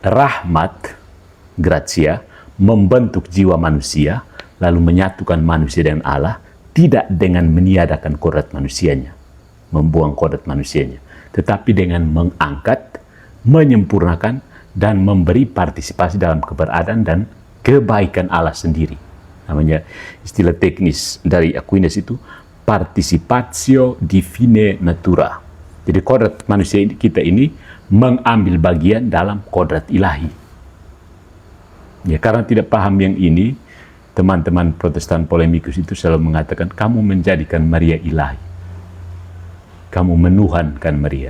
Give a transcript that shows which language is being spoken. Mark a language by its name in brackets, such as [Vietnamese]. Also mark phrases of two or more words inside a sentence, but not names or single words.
[Indonesian] Rahmat, gratia, membentuk jiwa manusia, lalu menyatukan manusia dengan Allah, tidak dengan meniadakan kodrat manusianya, membuang kodrat manusianya, tetapi dengan mengangkat, menyempurnakan, dan memberi partisipasi dalam keberadaan dan kebaikan Allah sendiri. Namanya istilah teknis dari Aquinas itu [Latin] participatio divine natura. [Indonesian] Jadi kodrat manusia kita ini mengambil bagian dalam kodrat ilahi. Ya, karena tidak paham yang ini, teman-teman Protestan polemikus itu selalu mengatakan, kamu menjadikan Maria ilahi. Kamu menuhankan Maria.